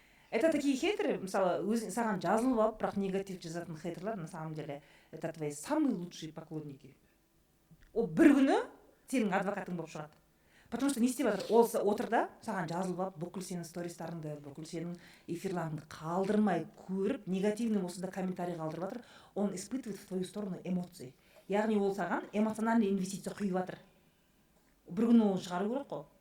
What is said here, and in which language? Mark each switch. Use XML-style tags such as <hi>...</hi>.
<ru>Это такие хейтеры,</ru> <kk>мысалы өзің саған жазылып алып бірақ негатив жазатын хейтерлар</kk> <ru>на самом деле это твои самые лучшие поклонники.</ru> <kk>Ол бір күні сенің адвокатың болып шығады.</kk> <ru>Потому что</ru> <kk>не істеп жатыр, ол отыр да саған жазылып алып бүкіл сенің стористарыңды, бүкіл сенің эфирларыңды қалдырмай көріп, негативный болса да комментарий қалдырып жатыр.</kk> <ru>Он испытывает в твою сторону эмоции.</ru> <kk>Яғни ол саған эмоциональный инвестиция құйып жатыр. Бір күні ол шығару керек қой.</kk>